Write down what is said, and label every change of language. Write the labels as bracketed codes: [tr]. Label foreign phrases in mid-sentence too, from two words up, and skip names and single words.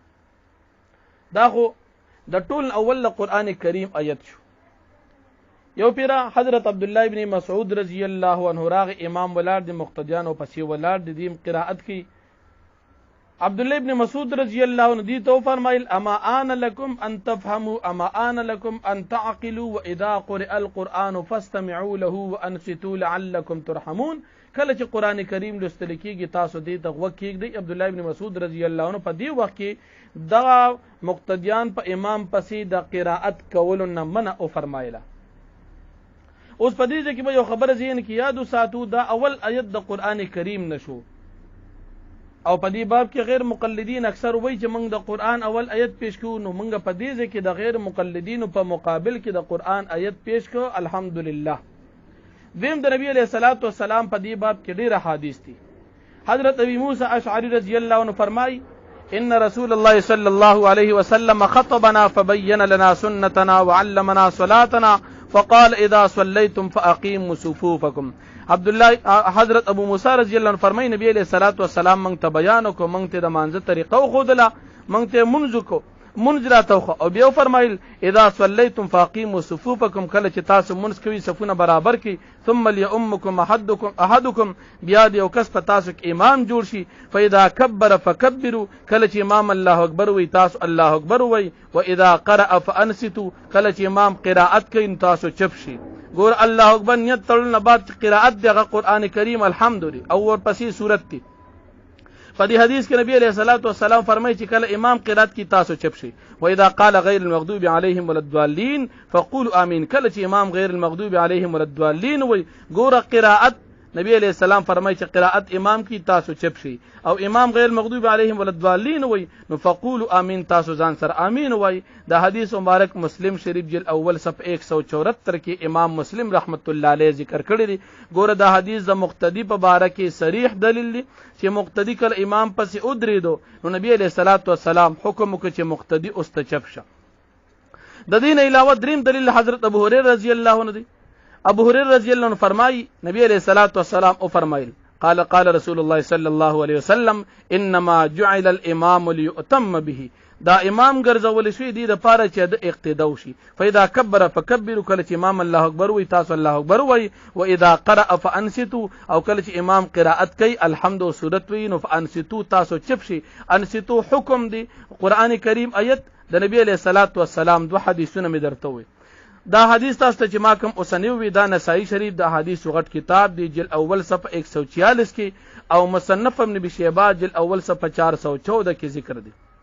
[ps] دا خو د ټول اول قرآن کریم آیت شو. یو پیرا حضرت عبد الله ابن مسعود [ar] رضی الله عنه [ps] راغ امام ولاړ دی، مقتدیانو پسې ولاړ دی، دیم قرائت کی. عبد الله ابن مسعود [ar] رضی الله عنه [ps] دی تو فرمایل [ar] اما آن لكم ان تفهموا، اما آن لكم ان تعقلوا، واذا قرئ القرآن فاستمعوا له وانصتوا لعلكم ترحمون. [ps] کله چې قرآن کریم لوستل کیږي تاسو دې ته غوږ کېږدئ. عبد الله ابن مسعود [ar] رضی الله عنه [ps] په دې وخت کې دغه مقتدیان په امام پسې د قرائت کولو نه منع او فرمایله. اوس په دې کې به یو خبره ذهن کې یاد وساتو، دا اول آیت د قرآن کریم نشو او په دې باب کې غیر مقلدین اکثر وایي چې موږ د قرآن اول آیت پیش کوو، نو موږ په دې کې د غیر مقلدینو په مقابل کې د قرآن آیت پیش کوو. الحمدلله. دیم د نبی [ar] علیہ الصلوۃ والسلام [ps] په دې باب کې ډېر احادیث دي. حضرت ابي موسی اشعری [ar] رضی الله عنه [ps] فرمای [ar] ان رسول الله صلی الله علیه وسلم خطبنا فبين لنا سنتنا وعلمنا صلاتنا فقال اذا صليتم فاقيموا صفوفكم. [ps] عبد الله حضرت ابو موسی [ar] رضی الله عنه [ps] فرمای نبی [ar] علیہ الصلوۃ والسلام [ps] موږ ته بیان وکړو، موږ ته د مانځه طریقه وښودله، موږ ته منځ راته او بیا فرمایل [ar] اذا صليتم فاقيموا صفوفكم، [ps] کله چې تاسو منځ کوي صفونه برابر کړئ، [ar] ثم ليؤمكم احدكم، [ps] بیا د یو کس په تاسو کې امام جوړ شي، [ar] فاذا كبر فكبروا، [ps] کله چې امام الله اکبر وي تاسو الله اکبر وي، [ar] واذا قرأ فانصتوا، [ps] کله چې امام قرائت کوي تاسو چپ شي. ګور الله اکبر نیت تړل نه بعد قرائت دغه قران کریم الحمد دی او ورپسې سورت دی. په دې حدیث کې نبی [ar] علیہ الصلوۃ والسلام [ps] فرمایي چې کله امام قرات کی تاسو چپ شي [ar] و اذا قال غیر المغضوب علیهم ولا الضالین فقولوا امین. [ps] کله چې امام [ar] غیر المغضوب علیهم ولا الضالین [ps] وای ګوره قرات نبی [ar] علیہ السلام [ps] فرمایي چې قرات امام کی تاسو چپ شي او امام [ar] غیر المغضوب علیهم ولا الضالین [ps] وای نو [ar] فقولوا امین [ps] تاسو ځان سره امین وای. دا حدیث مبارک مسلم شریف جلد اول صفحه 174 کې امام مسلم [ar] رحمت الله علیه [ps] ذکر کړی دی. ګوره دا حدیث د مقتدی په باره کې صریح دلیل دی چې مقتدی کله امام پسې ودرېدو نو نبی [ar] علیہ الصلوۃ والسلام [ps] حکم وکړ چې مقتدی اوس ته چپ شه. د دین علاوه دریم دلیل حضرت ابو هريره [ar] رضی الله عنه [ps] دی. ابو هريره [ar] رضی الله عنه [ps] فرمایي نبی [ar] علیہ الصلوۃ والسلام [ps] او فرمایل [ar] قال رسول الله صلی الله علیه وسلم انما جعل الامام ليؤتم به. [ps] دا امام ګرځول شوی دی د پاره چې د اقتدا وشي. [ar] فاذا كبر فكبروا [ps] کله چې امام الله اکبر وي تاسو الله اکبر وي [ar] و اذا قرأ فانصتوا [ps] او کله چې امام قرائت کوي الحمد او سورت وي نو فانصتوا تاسو چپ شي. انصتوا حکم دی قران کریم آیت د نبی [ar] علیہ الصلوۃ والسلام [ps] دو حدیثونه می درته وي. دا حدیث تاسو ته چې ما کوم اوسنی وی دا نسائی شریف د حدیث غټ کتاب دی جلد اول صفحه 146 کې او مصنف ابن ابي شيبه جلد اول صفحه 414 کې ذکر دی.